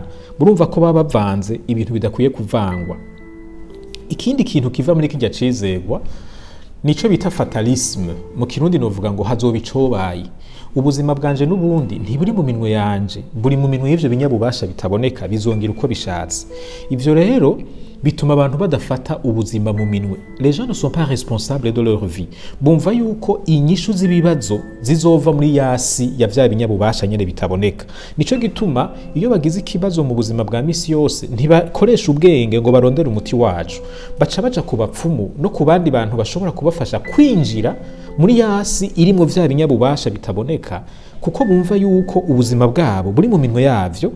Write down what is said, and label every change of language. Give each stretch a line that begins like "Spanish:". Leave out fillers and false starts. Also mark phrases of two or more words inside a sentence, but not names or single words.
Rundi: Murumva ko baba bavanze ibintu bidakwiye kuvangwa. Ikindi kintu kiva muri kirya cizegwa nico bita fatalisme. Mu Kirundi novuga ngo hazoba icobaye. Ubuzima bwanje n'ubundi ntiburi mu minwe yanje, buri mu minwe y'ivyo binyabubasha bitaboneka, bizongira uko bishatse. Ivyo rero bituma abantu badafata ubuzima mu minwe.
French: Les gens ne sont pas responsables de leur vie.
Rundi: Bumva yuko inyishu z'ibibazo zizova muri yasi ya vya binyabubasha nyene bitaboneka. Nico gituma iyo bagize ikibazo mu buzima bwa misi yose ntibakoresha ubwenge ngo barondere umuti wacu, baca baja ku bapfumu no ku bandi bantu bashobora kubafasha kwinjira muri yasi iri mu vya binyabubasha bitaboneka, kuko bumva yuko ubuzima bwabo buri mu minwe yavyo.